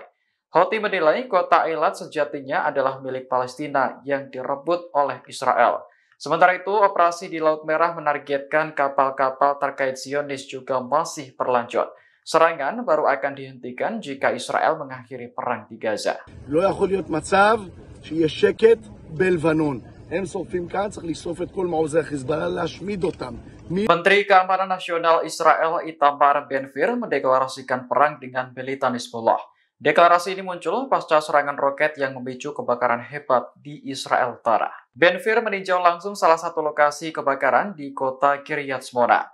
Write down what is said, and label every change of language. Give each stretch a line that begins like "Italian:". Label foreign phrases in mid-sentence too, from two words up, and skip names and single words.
Indonesian: Houthi menilai kota Eilat sejatinya adalah milik Palestina yang direbut oleh Israel. Sementara itu, operasi di Laut Merah menargetkan kapal-kapal terkait Zionis juga masih berlanjut. Serangan baru akan dihentikan jika Israel mengakhiri perang di Gaza.
Hebrew: לא יכול להיות מצב שיהיה שקט בלבנון. הם שורפים כאן, צריך לשרוף את כל מעוזי החיזבאללה, להשמיד אותם.
Indonesian: Menteri Keamanan Nasional Israel Itamar Ben-Gvir mendeklarasikan perang dengan militan Hizbullah. Deklarasi ini muncul pasca serangan roket yang memicu kebakaran hebat di Israel Utara. Ben-Gvir meninjau langsung salah satu lokasi kebakaran di kota Kiryat Shmona.